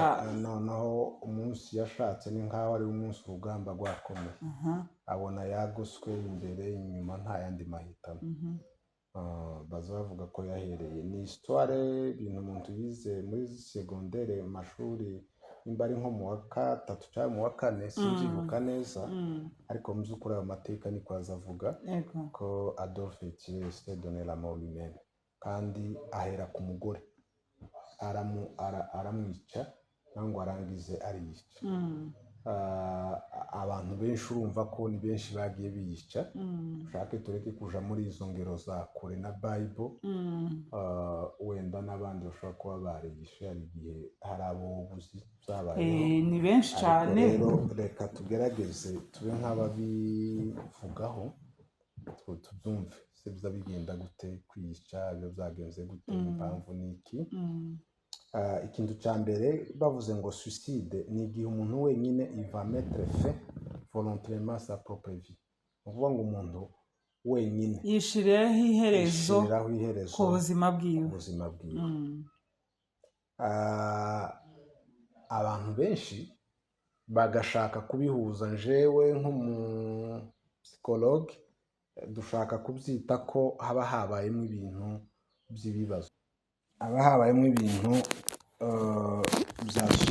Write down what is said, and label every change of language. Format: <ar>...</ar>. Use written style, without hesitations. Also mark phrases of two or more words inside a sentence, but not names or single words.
<rw>noneho umunsi yashatse ni nk'aho ari umunsi urugamba rwakomeye abona yagoswe imbere inyuma nta yandi mahitamo baza bavuga ko yahereye ni histoire ibintu umuntu yize muri segondere mu mashuri nimba ari nko mu wa gatatu cyangwa mu wa kane sinzibuka neza ariko mu by'ukuri ayo mateka niko azavuga ko Adolf Hitler</rw> <fr>s'est donné la mort lui-même</fr> <rw>kandi ahera ku mugore aramwica nangwa arangize ariyica abantu benshi urumva ko ni benshi bagiye biyica ushake tureke kuja muri izo ngero za kure na Bible wenda n'abandi bashobora kuba bariyishe hari igihe hari abo ubuzi zabayeho ni benshi cyane rero reka tugerageze tube nk'ababivugaho tubyumve se biza bigenda gute kwiyica ibyo byagenze gute impamvu niki ikintu cya mbere bavuze ngo suicide ni igihe umuntu wenyine iva</rw> <fr>mettre fin volontairement sa propre vie</fr> <rw>uvuga ngo umuntu wenyine yishiriraho iherezo ku buzima bwiwe abantu benshi bagashaka kubihuza njewe nk'umupsikologe dushaka kubyita ko haba habayemo ibintu by'ibibazo haba habayemo ibintu bya</rw>